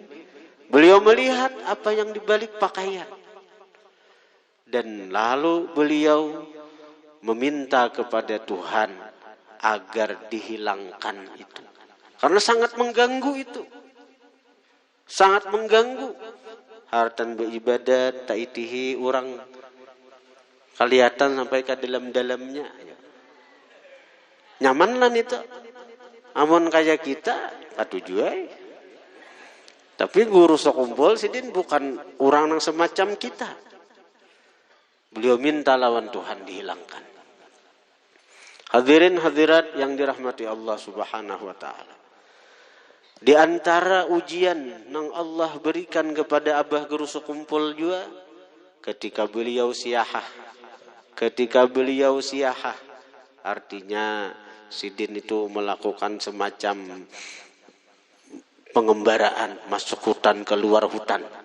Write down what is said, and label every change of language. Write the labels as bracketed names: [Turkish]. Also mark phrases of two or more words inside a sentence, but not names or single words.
[Indonesian] Beliau melihat apa yang di balik pakaian. Dan lalu beliau meminta kepada Tuhan agar dihilangkan itu. Karena sangat mengganggu itu. Sangat mengganggu. [Banjar] Hartan beribadat, taitihi orang kelihatan sampai ke dalam-dalamnya. Nyaman lah itu. Amun kayak kita, katujuai. [Indonesian] Tapi Guru Sekumpul Sidin bukan orang yang semacam kita. [Banjar] Beliau minta lawan Tuhan dihilangkan. [Indonesian] Hadirin hadirat yang dirahmati Allah [Arabic] Subhanahu wa taala. [Indonesian] Di antara ujian yang Allah berikan kepada Abah Guru Sekumpul juga ketika beliau siyahah. Ketika beliau siyahah, artinya Sidin itu melakukan semacam pengembaraan, masuk hutan, keluar hutan.